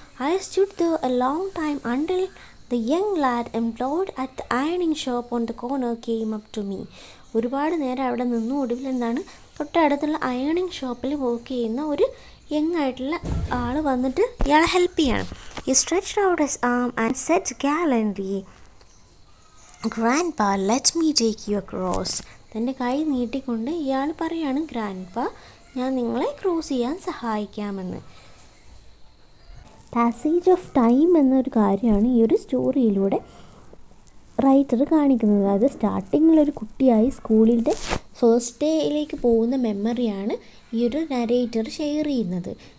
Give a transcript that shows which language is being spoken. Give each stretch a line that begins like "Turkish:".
English: I stood the A long time until the young LAD employed at the അയണിങ് shop on the corner came up to me.
Malayalam: ഒരുപാട് നേരം അവിടെ നിന്നു. ഒടുവിൽ എന്താണ്, തൊട്ടടുത്തുള്ള അയണിങ് ഷോപ്പിൽ വർക്ക് ചെയ്യുന്ന ഒരു യങ് ആയിട്ടുള്ള ആൾ വന്നിട്ട് ഇയാളെ ഹെൽപ്പ് ചെയ്യാണ്.
English: He stretched out his arm and said gallantly, "Grandpa, let me take you across."
Malayalam: തൻ്റെ കൈ നീട്ടിക്കൊണ്ട് ഇയാൾ പറയാണ്, ഗ്രാൻഡ്പ, ഞാൻ നിങ്ങളെ ക്രോസ് ചെയ്യാൻ സഹായിക്കാമെന്ന്. പാസേജ് ഓഫ് ടൈം എന്നൊരു കാര്യമാണ് ഈ ഒരു സ്റ്റോറിയിലൂടെ റൈറ്റർ കാണിക്കുന്നത്. അതായത് സ്റ്റാർട്ടിങ്ങിലൊരു കുട്ടിയായി സ്കൂളിൻ്റെ ഫസ്റ്റ് ഡേയിലേക്ക് പോകുന്ന മെമ്മറിയാണ് ഈ ഒരു നരേറ്റർ ഷെയർ ചെയ്യുന്നത്.